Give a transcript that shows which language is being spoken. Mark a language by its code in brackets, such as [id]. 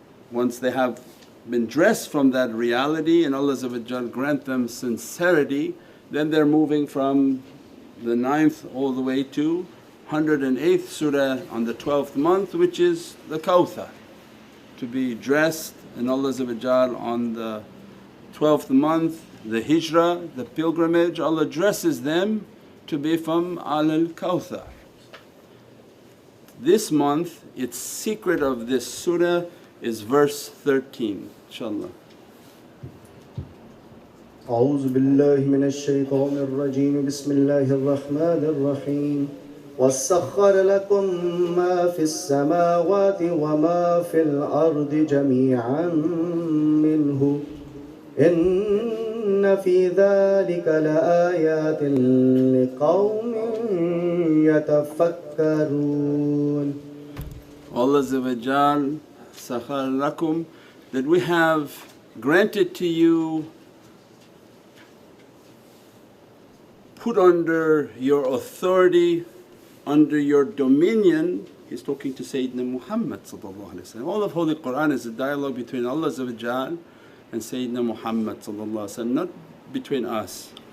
[en] Once they have been dressed from that reality and Allah grant them sincerity, then they're moving from the 9th all the way to 108th surah on the 12th month, which is the Kawthar, to be dressed in Allah on the 12th month, the hijrah, the pilgrimage. Allah dresses them to be from al-Kawthar. This month, its secret of this surah is verse 13, inshaAllah. [ar] أعوذ بالله من الشيطان الرجيم بسم الله الرحمن الرحيم وَسَخَّرَ لَكُم مَّا فِي السَّمَاوَاتِ وَمَا فِي الْأَرْضِ جَمِيعًا مِّنْهُ إِنَّ فِي ذَلِكَ لَآيَاتٍ لِقَوْمٍ يَتَفَكَّرُونَ. Allah sakhar lakum, [en] that we have granted to you, put under your authority, under your dominion. He's talking to Sayyidina Muhammad. All of Holy Qur'an is a dialogue between Allah and Sayyidina Muhammad, not between us.